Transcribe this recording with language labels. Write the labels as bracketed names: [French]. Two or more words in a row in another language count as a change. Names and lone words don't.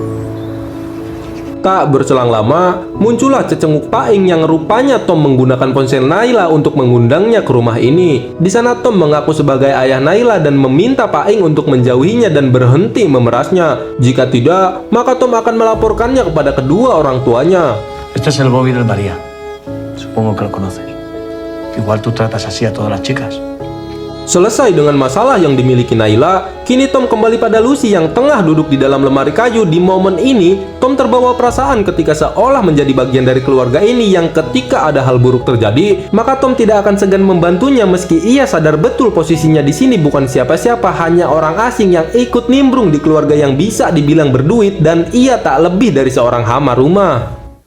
[Indonesian] Tak berselang lama, muncullah cecenguk Paing yang rupanya Tom menggunakan ponsel Naila untuk mengundangnya ke rumah ini. Di sana Tom mengaku sebagai ayah Naila dan meminta Paing untuk menjauhinya dan berhenti memerasnya. Jika tidak, maka Tom akan melaporkannya kepada kedua orang tuanya. [Spanish] Este es el Bobby del María. Supongo que lo conoces. Igual tú tratas así a todas las chicas. [Indonesian] Selesai dengan masalah yang dimiliki Naila, kini Tom kembali pada Lucy yang tengah duduk di dalam lemari kayu. Di momen ini, Tom terbawa perasaan ketika seolah menjadi bagian dari keluarga ini yang ketika ada hal buruk terjadi, maka Tom tidak akan segan membantunya meski ia sadar betul posisinya di sini bukan siapa-siapa, hanya orang asing yang ikut nimbrung di keluarga yang bisa dibilang berduit dan ia tak lebih dari seorang hama rumah.